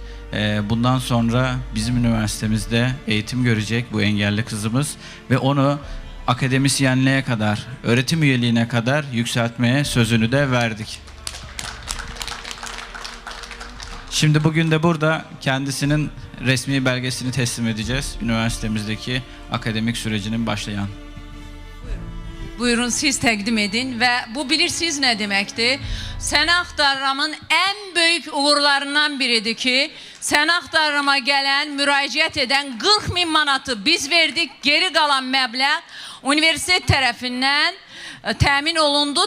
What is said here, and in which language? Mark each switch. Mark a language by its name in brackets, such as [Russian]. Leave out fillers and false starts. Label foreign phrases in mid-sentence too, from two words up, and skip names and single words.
[Turkish] Bundan sonra bizim üniversitemizde eğitim görecek bu engelli kızımız ve onu akademisyenliğe kadar, öğretim üyeliğine kadar yükseltmeye sözünü de verdik. Şimdi bugün de burada kendisinin resmi belgesini teslim edeceğiz. Üniversitemizdeki akademik sürecinin başlayan. [Azerbaijani] Buyurun siz təqdim edin və bu bilirsiniz nə deməkdir? Səni axtarramın ən böyük uğurlarından biridir ki, səni axtarrama gələn, müraciət edən 40.000 manatı biz verdik, geri qalan məbləğ universitet tərəfindən təmin olundu.